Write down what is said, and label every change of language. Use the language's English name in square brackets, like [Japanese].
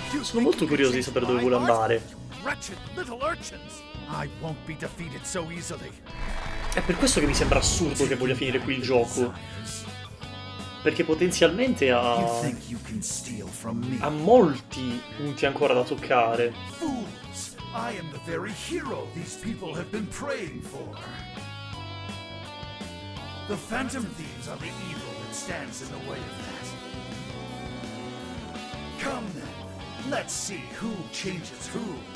[Italian] Sono molto curioso di sapere dove vuole andare. [English] Wretched little urchins! I won't be defeated so easily. [Italian] È per questo che mi sembra assurdo che voglia finire qui il gioco. Perché potenzialmente [English] You think you can steal from me? [Italian] ha molti punti ancora da toccare. [English] Fools! I am the very hero these people have been praying for. The Phantom Thieves are the evil that stands in the way of that. Come then, let's see who changes who.